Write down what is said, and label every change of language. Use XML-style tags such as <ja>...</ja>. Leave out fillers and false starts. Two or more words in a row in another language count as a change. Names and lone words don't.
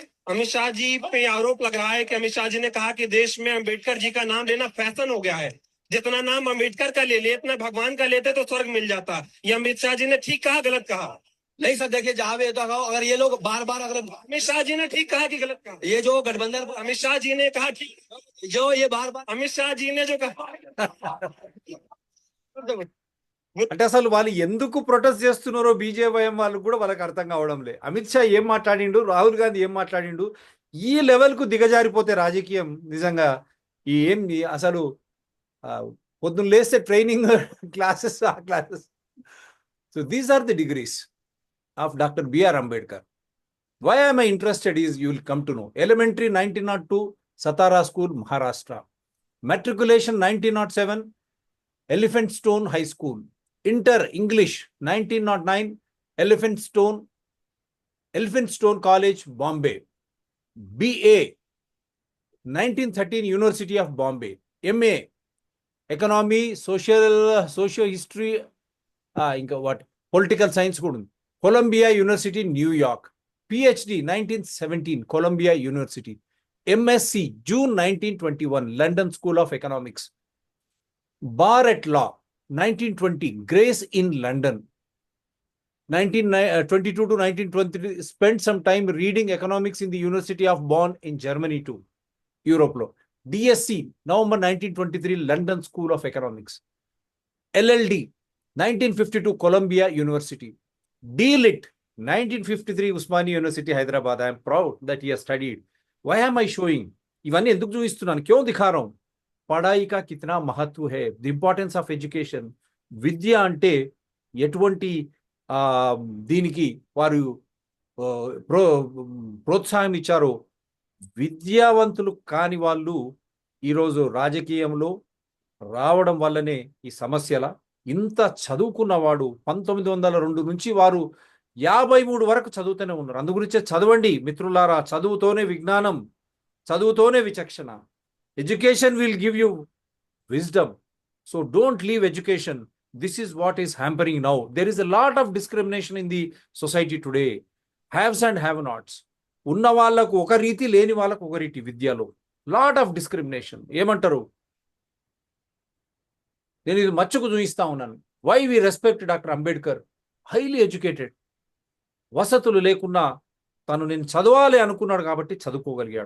<hi>अमित शाह जी पे आरोप लग रहा है कि अमित शाह जी ने कहा कि देश में अम्बेडकर जी का नाम लेना फैशन हो गया है, जितना नाम अम्बेडकर का ले इतना भगवान का लेते तो स्वर्ग मिल जाता। ये अमित शाह जी ने ठीक कहा गलत कहा? नहीं सर, देखिए जहां भी तो अगर ये लोग बार बार अगर अमित शाह जी ने ठीक कहा कि गलत कहा? ये जो गठबंधन अमित शाह जी ने कहा ठीक, जो ये बार बार अमित शाह जी ने जो कहा</hi> <te>అంటే అసలు వాళ్ళు ఎందుకు ప్రొటెస్ట్ చేస్తున్నారో బీజేవైఎం వాళ్ళు కూడా వాళ్ళకి అర్థం కావడం లే. అమిత్ షా ఏం మాట్లాడిండు, రాహుల్ గాంధీ ఏం మాట్లాడిండు, ఈ లెవెల్కు దిగజారిపోతే రాజకీయం నిజంగా ఈ ఏం అసలు పొద్దున్న లేస్తే</te> <en>training classes</en> <te>ఆ క్లాసెస్.</te> <en>So these are the degrees of Doctor BR Ambedkar. Why I'm interested is you will come to know. Elementary 1902 Satara School Maharashtra, Matriculation 1907 Elphin stone High School, Inter English 1909 Elphin stone College Bombay, BA 1913 University of Bombay, MA economy socio history ఇంకా what political science</en> <te>కూడా ఉంది,</te> <en>Columbia University New York, PhD 1917 Columbia University, MSc June 1921 London School of Economics, Bar at Law 1920 Grace in London, 1922 to 1923 spent some time reading economics in the University of Bonn in Germany too, Europe lo. DSc November 1923 London School of Economics, LLD 1952 Columbia University, DLit 1953 Usmania University Hyderabad. I am proud that he has studied. Why am I showing?</en> <te>ఇవన్నీ ఎందుకు చూపిస్తున్నాను,</te> <hi>क्यों दिखा रहा हूं? पढ़ाई का कितना महत्व है,</hi> <en>The importance of education.</en> <te>విద్య అంటే ఎటువంటి దీనికి వారు ప్రోత్సాహం ఇచ్చారో, విద్యావంతులు కాని వాళ్ళు ఈరోజు రాజకీయంలో రావడం వల్లనే ఈ సమస్యల. ఇంత చదువుకున్నవాడు 1902 నుంచి వారు 53 వరకు చదువుతూనే ఉన్నారు. అందుగురించే చదవండి మిత్రులారా, చదువుతోనే విజ్ఞానం, చదువుతోనే విచక్షణ.</te> <en>Education will give you wisdom. So don't leave education. This is what is hampering now. There is a lot of discrimination in the society today. Haves and have nots.</en> <te>ఉన్న వాళ్ళకు ఒక రీతి, లేని వాళ్ళకు ఒక రీతి విద్యలో.</te> <en>lot of discrimination.</en> <te>ఏమంటారు? నేను ఇది మచ్చుకు చూపిస్తా ఉన్నాను.</te> <en>Why we respect Doctor Ambedkar, highly educated.</en> <te>వసతులు లేకున్నా నేను చదవాలి అనుకున్నాడు కాబట్టి చదువుకోగలిగాడు.</te>